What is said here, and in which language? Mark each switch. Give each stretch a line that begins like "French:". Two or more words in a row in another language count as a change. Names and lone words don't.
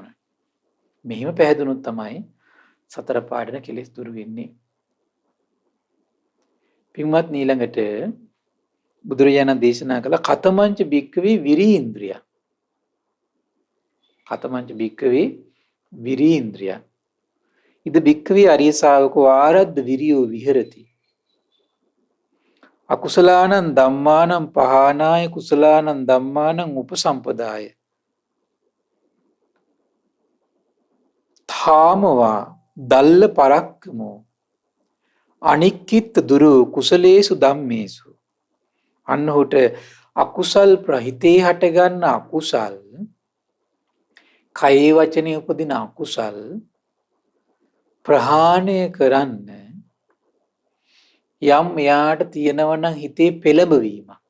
Sinhala: මෙහිම පැහැදුනොත් තමයි සතර පාඩන කෙලෙස් දුරු වෙන්නේ. පින්වත් ඊළඟට බුදුරජාණන් දේශනා කළ
Pali: කතමංච භික්ඛවේ විරීන්ද්‍රිය. කතමංච භික්ඛවේ විරීන්ද්‍රිය. ඉද භික්ඛවේ අරිය ශාවකෝ ආරද්ධ විරියෝ විහෙරති. අකුසලානං ධම්මානං පහානාය කුසලානං ධම්මානං උපසම්පදාය. ථාමවා දල්ල පරක්කමෝ අනික්කිත් දුරු කුසලේසු ධම්මේසු.
Sinhala: අන්නහුට අකුසල් ප්‍රහිතේ හටගන්න අකුසල් කයේ වචනේ උපදින අකුසල් ප්‍රහාණය කරන්න යම් යාට තියෙනවනම් හිතේ පෙළඹවීමක්.